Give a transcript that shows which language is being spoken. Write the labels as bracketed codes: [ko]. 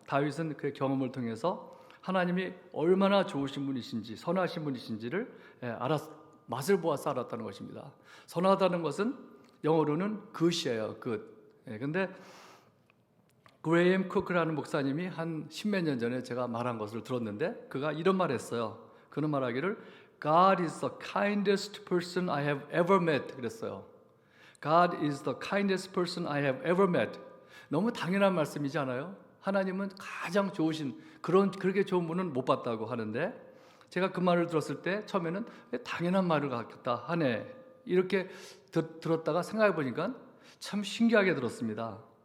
[ko] 다윗은 그 경험을 통해서 하나님이 얼마나 좋으신 분이신지, 선하신 분이신지를 맛을 보아서 알았다는 것입니다. 선하다는 것은 영어로는 good이에요. good. 근데 그레이엄 쿠크라는 목사님이 한 십몇 년 전에 제가 말한 것을 들었는데, 그가 이런 말을 했어요. 그는 말하기를 [en] God is the kindest person I have ever met [ko] 그랬어요. [en] God is the kindest person I have ever met. [ko] 너무 당연한 말씀이지 않아요? 하나님은 가장 좋으신, 그렇게 좋은 분은 못 봤다고 하는데, 제가 그 말을 들었을 때 처음에는 당연한 말을 같다 하네 이렇게 들었다가 생각해 보니까 참 신기하게 들었습니다.